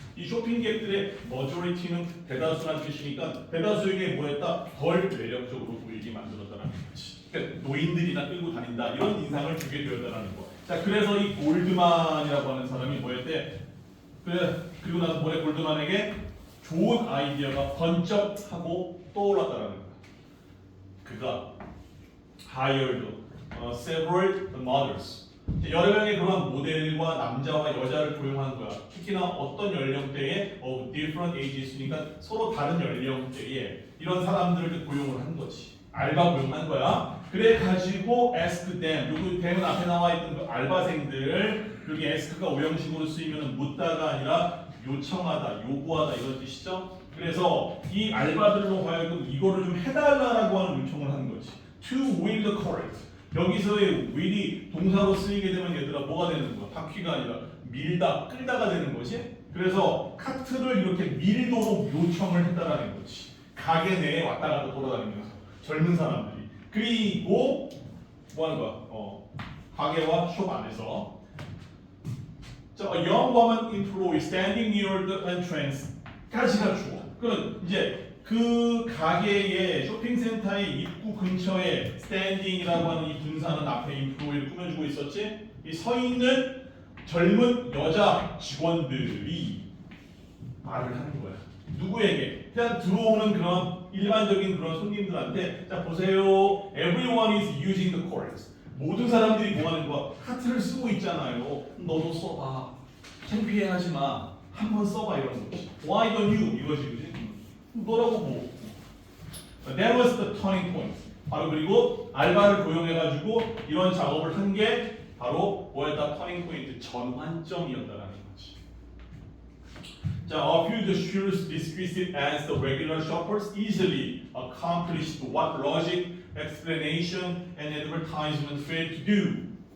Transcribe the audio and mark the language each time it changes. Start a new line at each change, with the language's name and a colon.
Korean: 이 쇼핑객들의 majority는 대다수란 뜻이니까 대다수에게 뭐했다 덜 매력적으로 보이게 만들었다는 거지. 그러니까 노인들이나 끌고 다닌다 이런 인상을 주게 되었다는 거. 자 그래서 이 골드만이라고 하는 사람이 뭐였대? 그리고 나서 뭐래 골드만에게 좋은 아이디어가 번쩍하고 떠올랐다는 거야. 그가
English: hired several mothers.
Korean: 여러 명의 그런 모델과 남자와 여자를 고용한 거야. 특히나 어떤 연령대에
English: of different ages
Korean: 니까 서로 다른 연령대에 이런 사람들을 고용을 한 거지. 알바 고용한 거야. 그래 가지고
English: ask them.
Korean: 여기 them은 앞에 나와 있던 그 알바생들 여기 ask가 오형식으로 쓰이면 묻다가 아니라 요청하다, 요구하다 이런 뜻이죠. 그래서 이 알바들로 하여금 이거를 좀 해달라라고 하는 요청을 한 거지.
English: To wheel the cart.
Korean: 여기서의 wheel이 동사로 쓰이게 되면 얘들아 뭐가 되는 거야? 바퀴가 아니라 밀다, 끌다가 되는 거지. 그래서 카트를 이렇게 밀도록 요청을 했다라는 거지. 가게 내에 왔다 갔다 돌아다니면서 젊은 사람들이. 그리고 뭐 하는 거야? 가게와 숍 안에서.
English: 자, a young woman employee standing near the entrance.
Korean: 가지가 주어. 그럼 이제 그 가게의 쇼핑센터의 입구 근처에 standing이라고 하는 이 분사는 앞에 employee를 꾸며주고 있었지. 이 서 있는 젊은 여자 직원들이 말을 하는 거야. 누구에게? 그냥 들어오는 그런 일반적인 그런 손님들한테 자 보세요.
English: Everyone is using the cart.
Korean: 모든 사람들이 뭐 하는 거야? 카트를 쓰고 있잖아요. 너도 써봐. 창피해하지 마. 한번 써봐 이런 거지.
English: Why don't you?
Korean: 이거지, 그지? 너라고 뭐.
English: That was the turning point.
Korean: 바로 그리고 알바를 고용해가지고 이런 작업을 한 게 바로 뭐였다? turning point, 전환점이었다라는 거지.
English: 자, a few dishes dismissed as the regular shoppers easily accomplished what logic, explanation, and advertisement failed to do.